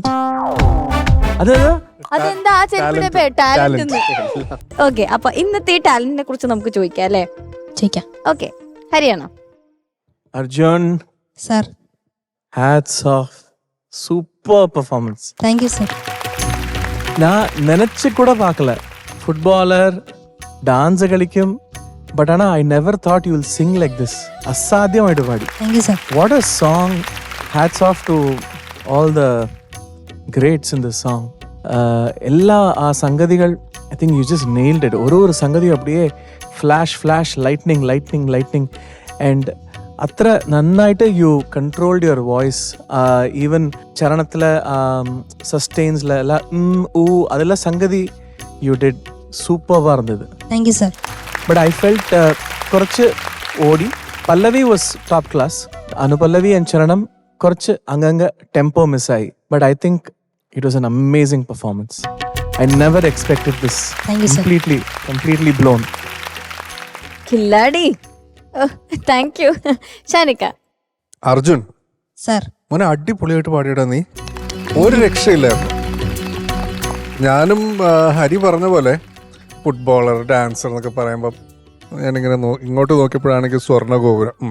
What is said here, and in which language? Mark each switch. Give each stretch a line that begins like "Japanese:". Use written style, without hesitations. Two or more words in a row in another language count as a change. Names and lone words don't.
Malayalam: അതെന്താ ആ ചെരുപ്പിന്റെ ടാലന്റ്? ഓക്കെ, അപ്പൊ ഇന്നത്തെ ഈ ടാലന്റിനെ കുറിച്ച് നമുക്ക് ചോദിക്കാം അല്ലേ? ചോദിക്കാം. ഓക്കെ, ഹരിയാണോ? അർജുൻ സർ,
English: Hats off, super performance. Thank you sir.
Tamil: நான் நினைச்சு கூட பார்க்கல ஃபுட்பாலர் டான்ஸ் களிக்கும், பட் ஆனா
English: I never thought you will sing like this.
Malayalam: അസാധ്യമായിട്ട് പാടി.
English: Thank you sir. What a song. Hats off to all the greats in this song.
Tamil: எல்லா சங்கதிகள்
English: I think you just nailed it.
Tamil: ஒரு சங்கதி அப்படியே
English: flash flash lightning lightning lightning and
Malayalam: അത്ര നന്നായിട്ട്
English: you controlled your voice.
Malayalam: ഈവൻ ചരണത്തിലെ സസ്റ്റെയിൻസിലെ എല്ലാം അതെല്ലാം സംഗതി
English: you did
Tamil: சூப்பரா இருந்தது.
English: Thank you sir. But I felt
Malayalam: കുറച്ച് ഓടി.
English: പല്ലവി was top class.
Malayalam: അനുപല്ലവി ആൻഡ് ചരണം കുറച്ച് അങ്ങങ്ങ് ടെമ്പോ മിസ്സായി.
English: But I think it was an amazing performance. I never expected this. Thank you, sir. Completely blown.
Malayalam: കില്ലാടി.
English: Thank you.
Malayalam: ഷാനിക്ക. അർജുൻ സർ, മോനെ അടിപൊളിയായിട്ട് പാടിയിടാ നീ, ഒരു രക്ഷയില്ലായിരുന്നു. ഞാനും ഹരി പറഞ്ഞ പോലെ ഫുട്ബോളർ ഡാൻസർ എന്നൊക്കെ പറയുമ്പോൾ ഞാനിങ്ങനെ ഇങ്ങോട്ട് നോക്കിയപ്പോഴാണെങ്കിൽ സ്വർണ്ണ ഗോപുരം.